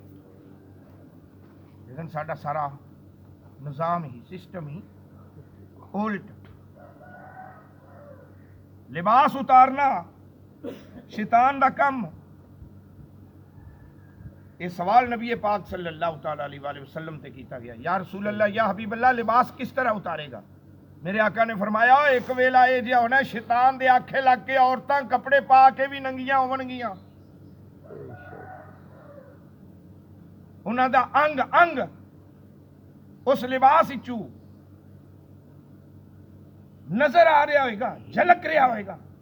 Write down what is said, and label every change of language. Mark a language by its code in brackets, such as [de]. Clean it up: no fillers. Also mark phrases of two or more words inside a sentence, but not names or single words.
[pa] لیکن ساڈا سارا نظام ہی، سسٹم ہی الٹ. لباس اتارنا شیطان دا کم. [ur] یہ سوال نبی پاک [ar] صلى الله تعالى عليه وسلم [pa] تے کیتا گیا, [ar] يا رسول الله, يا حبيب الله, [ur] لباس کس طرح اتارے گا? [pa] میرے آقا نے فرمایا، اک ویلا یہ جیہا ہونا شیطان دے آکھے لگ کے عورتاں کپڑے پا کے بھی ننگیاں ہوونگیاں، اوہناں دا انگ انگ اس لباس وچوں نظر آ رہا ہوگا، جھلک رہا ہوگا.